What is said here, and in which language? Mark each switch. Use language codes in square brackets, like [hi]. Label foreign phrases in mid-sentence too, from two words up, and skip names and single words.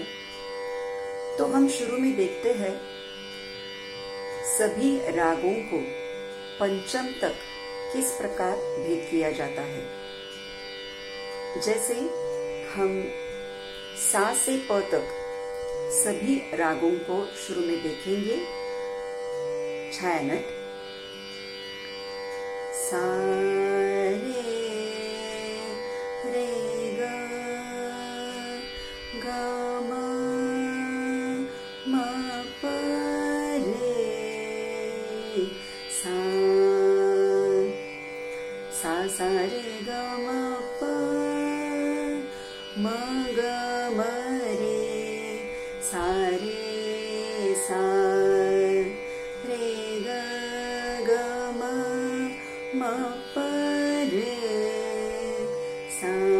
[hi] तो हम शुरू में देखते हैं सभी रागों को पंचम तक किस प्रकार भेद किया जाता है। जैसे हम सा से प तक सभी रागों को शुरू में देखेंगे। छायानट, सा रे ग ग म प रे सा सा रे ग म प म ग म रे सा रे सा रे ग ग म प रे सा।